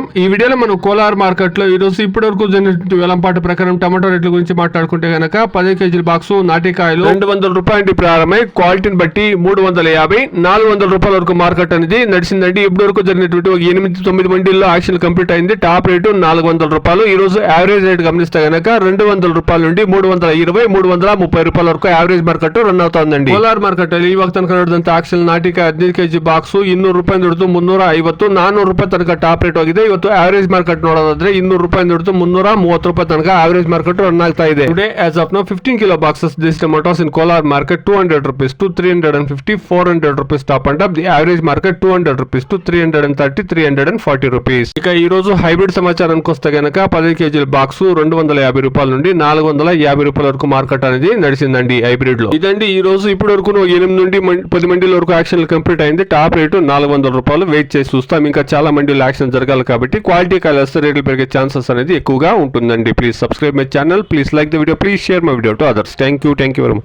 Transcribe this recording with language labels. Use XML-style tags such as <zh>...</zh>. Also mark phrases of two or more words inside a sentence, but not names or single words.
<te>ఈ వీడియోలో మనం కోలార్ మార్కెట్లో ఈరోజు ఇప్పటివరకు జరిగిన వేలంపాట ప్రకారం టమాటో రేట్ల గురించి మాట్లాడుకుంటే గనక 10 కేజీల బాక్సు నాటికాయలు 200 రూపాయలు ప్రారంభమై క్వాలిటీని బట్టి 350, 400 రూపాయల వరకు మార్కెట్ అనేది నడిచిందండి. ఇప్పటి వరకు జరిగినటువంటి 8-9 మండీల్లో</te> <en>auction complete</en> <te>అయింది. టాప్ రేటు 400 రూపాయలు. ఈ రోజు యావరేజ్ రేట్ గమనిస్తే గనక 200 రూపాయల నుండి 320, 330 రూపాయల వరకు</te> <en>average market run</en> <te>అవుతుందండి.</te> <kn>కోలార్ మార్కెట్ ಈ ವಕ್ತ ಕನ್ನಡದಂತ ಆಕ್ಷನ್ ನಾಟಿಕಾಯಿ 15 ಕೆಜಿ ಬಾಕ್ಸು 200 ರೂಪಾಯಿ ದುಡ್ದು 350, 400 ರೂಪಾಯಿ ತನಕ</kn> <en>top rate</en> <kn>ಹೋಗಿದೆ. ಇವತ್ತು</kn> <en>average market</en> <kn>ನೋಡೋದಾದ್ರೆ 200 ರೂಪಾಯಿ ದುಡ್ದು 330 ರೂಪಾಯಿ ತನಕ</kn> <en>average market run</en> <kn>ಆಗ್ತಾ ಇದೆ.</kn> <en>today as of now 15 kilo boxes this tomatoes in Kolar market 200 rupees to 350, 400 rupees top and up. the average market 200 rupees to 330, 340 rupees.</en> <te>ఇక ఈ రోజు హైబ్రిడ్ సమాచారానికి వస్తే గనక 10 కేజీల బాక్సు 250 రూపాయల నుండి 450 రూపాయల వరకు మార్కెట్ అనేది నడిచిందండి హైబ్రిడ్ లో. ఇదండి ఈ రోజు ఇప్పటి వరకు 8 నుండి 10 మండీల వరకు</te> <en>auction complete</en> <te>అయింది. టాప్ రేటు 400 రూపాయలు. వెయిట్ చేసి చూస్తాం. ఇంకా చాలా మండీలో యాక్షన్ జరగాలి కాబట్టి</te> <en>quality colours</en> <te>రేట్లు పెరిగే ఛాన్సెస్ అనేది ఎక్కువగా ఉంటుందండి.</te> <en>please subscribe my channel. please like the video. please share my video to others. thank you very much.</en>